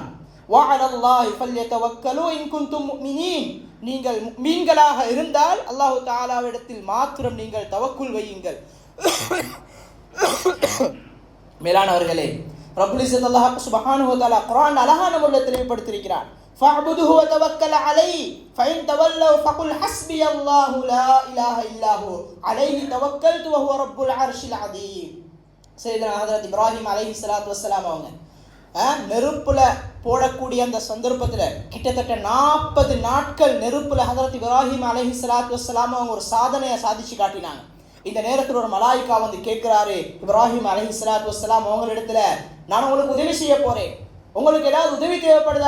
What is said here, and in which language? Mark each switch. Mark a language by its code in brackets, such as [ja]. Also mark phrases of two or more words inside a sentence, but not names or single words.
[ar] وعلى الله فليتوكل إن كنتم مؤمنين, [ta] நீங்கள் முஃமின்களாக இருந்தால் அல்லாஹ் தஆலாவிடத்தில் மாத்திரம் நீங்கள் தவக்குல் வையுங்கள். மேலானவர்களே, [ar] رب العزة الله سبحانه وتعالى [ta] குர்ஆன் அழகான முறையில் தெளிவுபடுத்தியிருக்கிறான். [ar] فاعبده وتوكل عليه فإن تولوا فقل حسبي الله لا إله إلا هو عليه توكلت وهو رب العرش العظيم. سيدنا حضرت [ta] இப்ராஹிம் [ar] عليه الصلاة والسلام [ta] அவங்க நெருப்புல போடக்கூடிய அந்த சந்தர்ப்பத்தில் கிட்டத்தட்ட 40 நாட்கள் நெருப்புல ஹதரத் இப்ராஹிம் [ar] عليه الصلاة والسلام [ta] அவங்க ஒரு சாதனையை சாதிச்சு காட்டினாங்க. இந்த நேரத்தில் ஒரு மலாயிகா வந்து கேட்கிறாரு, இப்ராஹிம் [ar] عليه الصلاة والسلام [ta] அவங்களிடத்துல, நான் உங்களுக்கு உதவி செய்ய போறேன், உங்களுக்கு ஏதாவது உதவி தேவைப்படுதா?